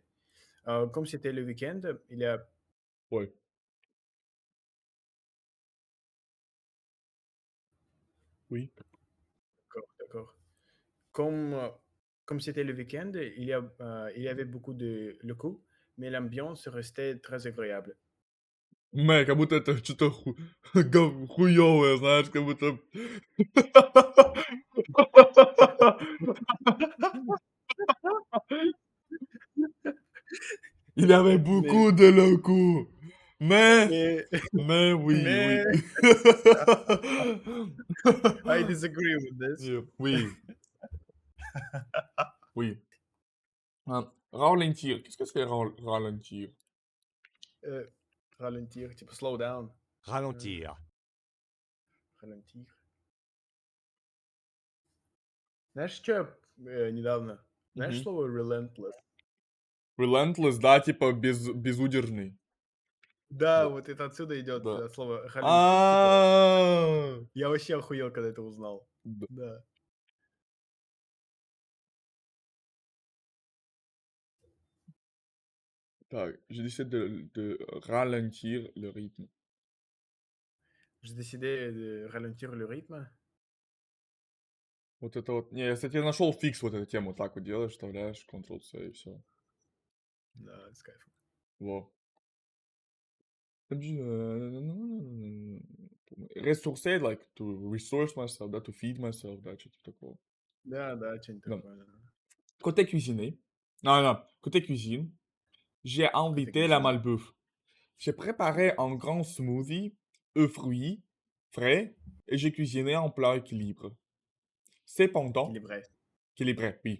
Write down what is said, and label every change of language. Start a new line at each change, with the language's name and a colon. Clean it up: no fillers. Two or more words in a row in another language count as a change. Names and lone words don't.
French: Comme c'était le week-end, il y a Oui. Oui. D'accord. Comme c'était le week-end, il y avait beaucoup de locaux, mais l'ambiance restait très agréable.
Russian: Мэ, как будто это что-то хуёвое, знаешь, как будто...
French: Il y avait Mais, beaucoup de locaux. Mais, mais, mais oui, oui. mais,
English: I disagree with this.
French: Oui, oui. Ralentir. Qu'est-ce que c'est ralentir? Euh, Ralentir,
Russian: типа
English: slow down.
French: Ralentir. Ralentir.
Russian: Знаешь, что недавно? Знаешь Мгм. слово relentless? Relentless, да, типа безудержный. Да, Да. вот это отсюда идет Да. слово ralentir. Типа, А, я вообще охуел, когда это узнал. да. Да. Так,
French: je décide de ralentir le rythme. J'ai décidé de ralentir le rythme.
Russian: Вот это вот. Не, я, кстати, нашел фикс вот эту тему. Так вот делаешь, вставляешь, Ctrl-C и все. Да, с кайфом. Во.
English: Ressourcer, like, to resource myself, да, to feed myself,
Russian: да, что-то такого. Да, да, что-нибудь Да. такое. Да.
French: Côté cuisiner. Non, non, côté cuisine, j'ai invité la cuisine. malbouffe. J'ai préparé un grand smoothie, fruits, frais, et j'ai cuisiné un plat équilibre. Cependant, équilibré, oui.